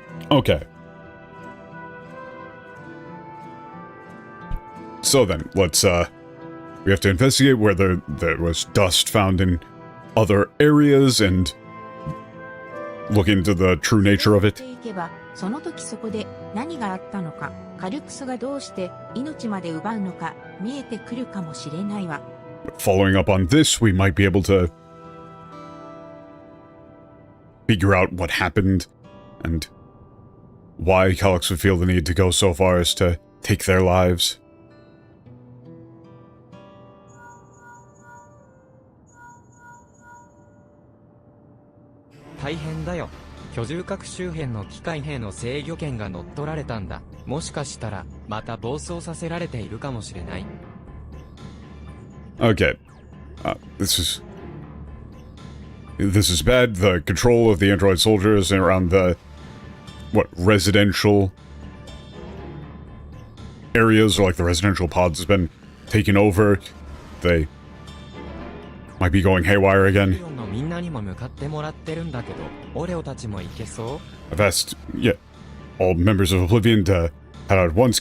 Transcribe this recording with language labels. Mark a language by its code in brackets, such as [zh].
[en] Okay. So then, let's, we have to investigate whether there was dust found in other areas and look into the true nature of it. [ja] その時そこで何があったのか、カルクスがどうして命まで奪うのか見えてくるかもしれないわ。 [en] Following up on this, we might be able to figure out what happened and why Calix would feel the need to go so far as to take their lives. [ja] 大変だよ。居住核周辺の機械兵の制御権が乗っ取られたんだ。もしかしたら、また暴走させられているかもしれない。 [en] Okay. This is bad. The control of the android soldiers around the, what, residential areas, or like the residential pods, has been taken over. They Might be going haywire again. [ja] のみんなにも向かってもらってるんだけど、オレオたちも行けそう？ [en] I've asked, yeah, all members of Oblivion to head out at once.